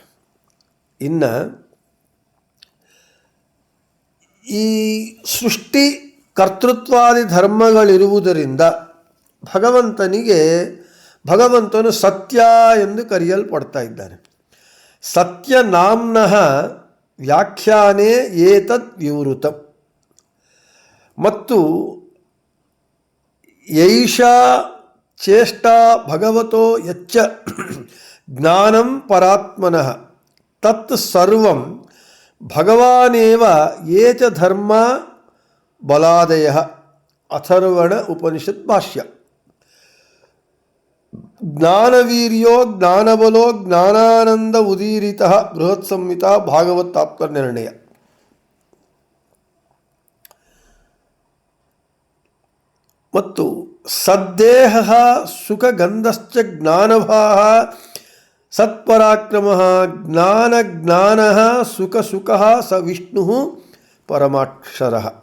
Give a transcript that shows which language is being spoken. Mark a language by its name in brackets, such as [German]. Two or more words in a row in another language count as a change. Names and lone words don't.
[Kannada] ಇನ್ನು ಈ ಸೃಷ್ಟಿ ಕರ್ತೃತ್ವಾದಿ ಧರ್ಮಗಳಿರುವುದರಿಂದ ಭಗವಂತನು ಸತ್ಯ ಎಂದು ಕರೆಯಲ್ಪಡ್ತಾ ಇದ್ದಾನೆ. [Sanskrit] ಸತ್ಯ ನಾಮ್ನಃ ವ್ಯಾಖ್ಯಾನೇ ಏತದ್ ವಿವೃತಂ. ಮತ್ತು ಯೈಷಾ ಚೇಷ್ಟಾ ಭಗವತೋ ಯಚ್ಚ ಜ್ಞಾನಂ ಪರಾತ್ಮನಃ ತತ್ ಸರ್ವಂ ಭಗವಾನೇವ ಯೇ ಚ ಧರ್ಮ ಬಲಾದಯಃ. ಅಥರ್ವಣ ಉಪನಿಷತ್ ಭಾಷ್ಯ. ಜ್ಞಾನವೀರ್ಯೋ ಜ್ಞಾನಬಲೋ ಜ್ಞಾನಾನಂದ ಉದೀರಿತಃ ಬೃಹತ್ ಸಂಹಿತಾ ಭಾಗವತ್ ತಾತ್ಪರ್ಯನಿರ್ಣಯ. ಮತ್ತು ಸದ್ದೇಹ ಸುಖಗಂಧಶ್ಚ ಜ್ಞಾನಭಾಃ ಸತ್ಪರಾಕ್ರಮಃ ಜ್ಞಾನಜ್ಞಾನಃ ಸುಖಸುಖಃ ಸ ವಿಷ್ಣುಃ ಪರಮಾಕ್ಷರಃ.